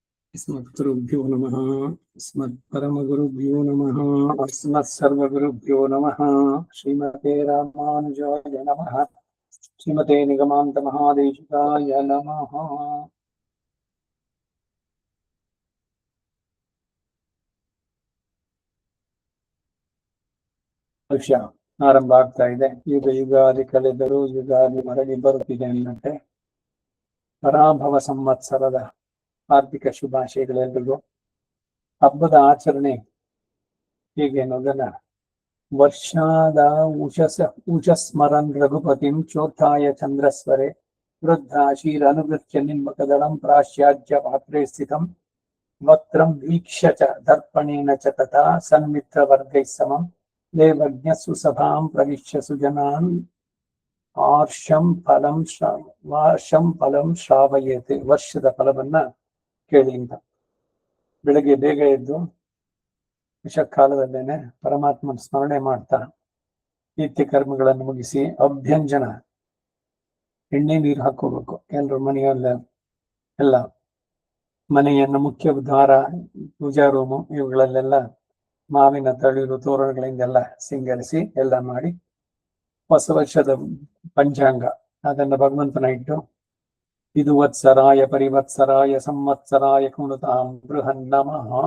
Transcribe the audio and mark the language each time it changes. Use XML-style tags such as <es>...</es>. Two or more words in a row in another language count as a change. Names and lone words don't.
<sa>अस्मद्गुरुभ्यो नमः। अस्मत्परमगुरुभ्यो नमः। अस्मत्सर्वगुरुभ्यो नमः। श्रीमते रामानुजाय नमः। श्रीमते निगमान्तमहादेशिकाय नमः।</sa> <kn>ವರ್ಷ ಆರಂಭ ಆಗ್ತಾ ಇದೆ. ಯುಗಾದಿ ಕಳೆದರೂ ಯುಗಾದಿ ಮರಳಿ ಬರುತ್ತಿದೆ ಅನ್ನಂತೆ ಪರಾಭವ ಸಂವತ್ಸರದ ಹಾರ್ದಿಕ ಶುಭಾಶಯಗಳೆಲ್ಲರಿಗೂ. ಹಬ್ಬದ ಆಚರಣೆ ಹೇಗೆ ಅನ್ನೋದನ್ನ</kn> <sa>ವರ್ಷಾದ ಉಷಸ್ಮರನ್ ರಘುಪತಿಂ ಚೋತ್ಥಾಯ ಚಂದ್ರಸ್ವರೆ ವೃದ್ಧಾಶೀರ ಅನುಗೃತ್ಯ ನಿಮ್ಮಕದಳಂ ಪ್ರಾಶ್ಯಾಜ್ಯ ಪಾತ್ರೆ ಸ್ಥಿತಂ ವಕ್ತ್ರಂ ವೀಕ್ಷ್ಯ ಚ ದರ್ಪಣೇನ ಚ ತಥಾ ಸನ್ಮಿತ್ರವರ್ಗೈಃ ಸಮಂ ದೇವಜ್ಞ ಸುಸಭಾಂ ಪ್ರವಿಶ್ಯ ಸುಜನಾನ್ ವಾರ್ಷಂ ಫಲಂ ಶ್ರಾವಯೇತೆ.</sa> <kn>ವರ್ಷದ ಫಲವನ್ನ ಕೇಳಿ ಅಂತ. ಬೆಳಗ್ಗೆ ಬೇಗ ಎದ್ದು ವಿಷಕಾಲದಲ್ಲೇನೆ ಪರಮಾತ್ಮನ ಸ್ಮರಣೆ ಮಾಡ್ತಾ ನಿತ್ಯ ಕರ್ಮಗಳನ್ನು ಮುಗಿಸಿ ಅಭ್ಯಂಜನ ಎಣ್ಣೆ ನೀರು ಹಾಕೋಬೇಕು. ಎಲ್ಲರೂ ಮನೆಯಲ್ಲ ಎಲ್ಲ ಮನೆಯನ್ನು ಮುಖ್ಯ ದ್ವಾರ, ಪೂಜಾ ರೂಮು ಇವುಗಳಲ್ಲೆಲ್ಲ ಮಾವಿನ ತಳಿರು ತೋರಣಗಳಿಂದೆಲ್ಲ ಸಿಂಗರಿಸಿ ಎಲ್ಲ ಮಾಡಿ ಹೊಸ ವರ್ಷದ ಪಂಚಾಂಗ ಅದನ್ನ ಭಗವಂತನ ಇಟ್ಟು ಇದು</kn> <sa>ವತ್ಸರಾಯ ಪರಿವತ್ಸರಾಯ ಸಂವತ್ಸರಾಯ ಕುಣುತಾಂ ಬೃಹನ್ನಮಃ.</sa>